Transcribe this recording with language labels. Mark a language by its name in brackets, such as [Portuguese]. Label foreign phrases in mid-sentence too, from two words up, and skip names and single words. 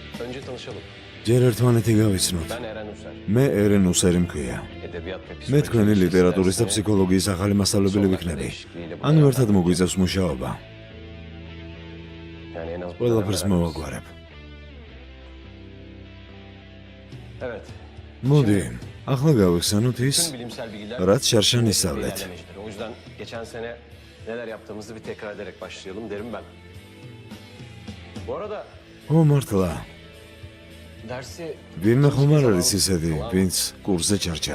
[Turkish] önce tanışalım. [Georgian] ჯერ ერთმანეთი გავიცნოთ. [Turkish] Ben Eren Üser. [Georgian] მე ერენ უსერი მქვია. [Turkish] Edebiyat ve [Georgian] მე თქვენი [Turkish] psikoloji [Georgian] ლიტერატურის და [Turkish] dersine [Georgian] ფსიქოლოგიის ახალი მასწავლებელი [Turkish] son [Georgian] ვიქნები. [Turkish] değişikliğiyle [Georgian] ანუ [Turkish] beraber- [Georgian] ერთად მოგვიწევს მუშაობა. [Turkish] Yani en az bu [Georgian] ყველაფერს [Turkish] kadar [Georgian] მოვაგვარებ. [Turkish] Evet. [Georgian] მოდი, ახლა გავიხსენოთ ის, [Turkish] Tüm bilimsel bilgiler [Georgian] რაც შარშან [Turkish] bir [Georgian] ისწავლეთ. [Turkish] ilerlemeştir. O yüzden geçen sene neler yaptığımızı bir tekrar ederek başlayalım derim ben. Bu arada [Georgian] ო მართლა, [Turkish] dersi [Georgian] ვინმე ხომ არ [Turkish] Zaman [Georgian] არის ისეთი, [Turkish] falan [Georgian] ვინც კურსზე ჩარჩა.